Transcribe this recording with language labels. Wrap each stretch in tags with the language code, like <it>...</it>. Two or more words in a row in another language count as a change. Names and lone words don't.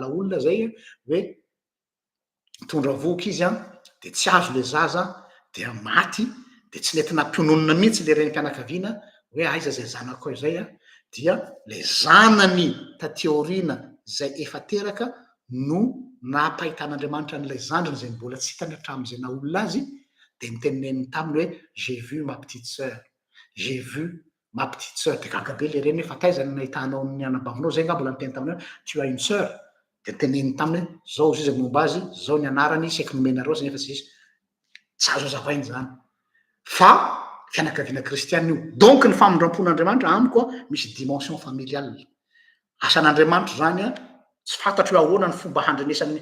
<mg>olona zay hoe mitondra voky izy de tsy azo le zaza dia maty, de tsy nety nampiononona mihitsy le renim-pianakaviana hoe aiza zay zanako zay dia le zanany tateoriana zay efa teraka no napahitan'Andriamanitra n'ilay zandriny zay mbola tsy hitany hatramin'izay na olona azy, de niteneniny taminy hoe</mg> <fr>j'ai vu ma petite sœur, j'ai vu ma petite sœur.</fr> <mg>De gaga be le reny hoe fa taizany nahitanao ny anabavinao zay nga mbola niteny taminao</mg> <fr>tu as une sœur.</fr> <mg>De niteneniny taminy hoe zao izy momba azy, zao ny anarany, saiky nomenareo azy nefa tsy azo azavainy zany fa fianakaviana kristianina io. Donc ny famondram-pon'Andriamanitra amiko misy</mg> <fr>dimension familiale.</fr> <mg>Asan'Andriamanitra zany tsy fantatro hoe ahoana ny fomba handrenesany.</mg>